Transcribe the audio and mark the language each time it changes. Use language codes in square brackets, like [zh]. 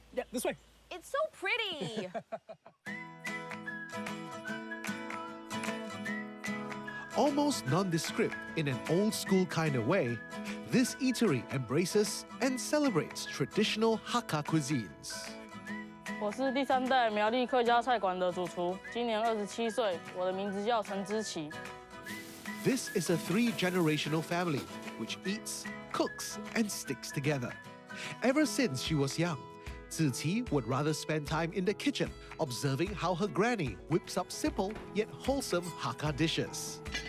[en] Yeah, this way. It's so pretty. Almost nondescript in an old school kind of way, this eatery embraces and celebrates traditional Hakka cuisines. [zh] 我是第3代苗栗客家菜馆的主厨，今年27岁，我的名字叫陈之奇。 [en] This is a 3-generational family which eats, cooks, and sticks together. Ever since she was young, Ziqi would rather spend time in the kitchen observing how her granny whips up simple yet wholesome Hakka dishes.